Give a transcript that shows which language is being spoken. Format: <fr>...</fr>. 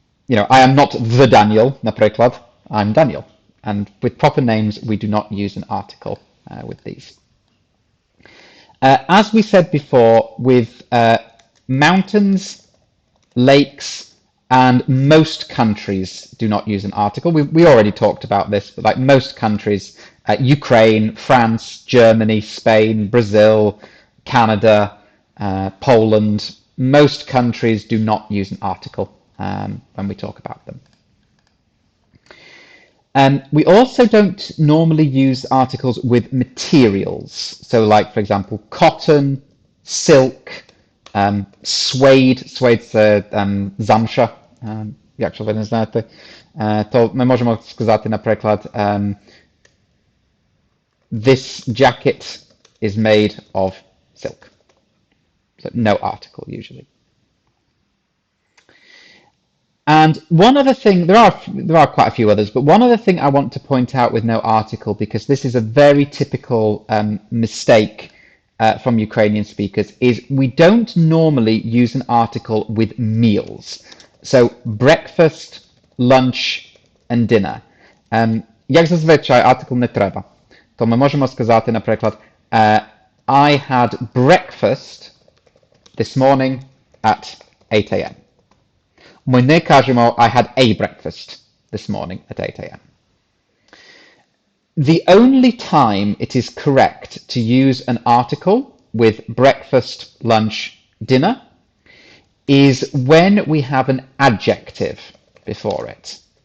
<en>I am not the Daniel,</en> <pl>na przykład,</pl> <en>I'm Daniel. And with proper names, we do not use an article with these. As we said before, with mountains, lakes, and most countries do not use an article. We already talked about this, but like most countries, Ukraine, France, Germany, Spain, Brazil, Canada, Poland, most countries do not use an article when we talk about them. We also don't normally use articles with materials. So like, for example, cotton, silk,</en> <uk>Suede це замша, якщо ви не знаєте, то ми можемо сказати, наприклад,</uk> <en>this jacket is made of silk. So no article usually. And one other thing, there are quite a few others, but one other thing I want to point out with no article, because this is a very typical mistake from Ukrainian speakers, is we don't normally use an article with meals. So breakfast, lunch and dinner.</en> <uk>Як зазвичай article не треба. То ми можемо сказати, наприклад,</uk> <en>I had breakfast this morning at 8 a.m.</en> <uk>Ми не кажемо</uk> <en>I had a breakfast this morning at 8 a.m. The only time it is correct to use an article with breakfast, lunch, dinner is when we have an adjective before it.</en>